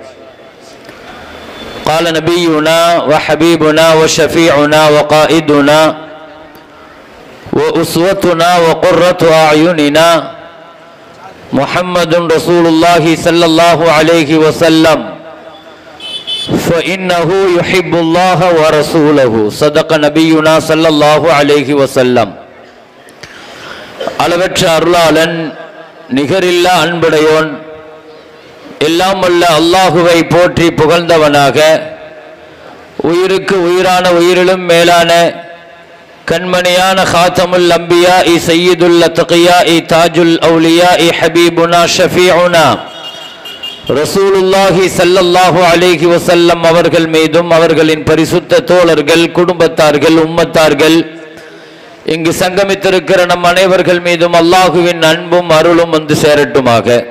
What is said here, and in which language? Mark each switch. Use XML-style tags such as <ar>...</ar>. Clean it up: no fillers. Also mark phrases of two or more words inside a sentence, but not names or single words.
<ar>قال نبينا وحبيبنا وشفيعنا وقائدنا وأسوتنا وقرة أعيننا محمد رسول الله صلى الله عليه وسلم فإنه يحب الله ورسوله. صدق نبينا صلى الله عليه وسلم.</ar> <ta>அளவற்ற அருளாளன், நிகரில்லா அன்புடையோன், எல்லாம் வல்ல அல்லாஹுவை போற்றி புகழ்ந்தவனாக, உயிருக்கு உயிரான உயிரிலும் மேலான கண்மணியான</ta> <ar>خاتم الأنبياء سيد الأتقياء تاج الأولياء حبيبنا شفيعنا رسول الله صلى الله عليه وسلم</ar> <ta>அவர்கள் மீதும் அவர்களின் பரிசுத்த தோழர்கள், குடும்பத்தார்கள், உம்மத்தார்கள், இங்கு சங்கமித்திருக்கிற நம் அனைவர்கள் மீதும் அல்லாஹுவின் அன்பும் அருளும் வந்து சேரட்டுமாக.</ta>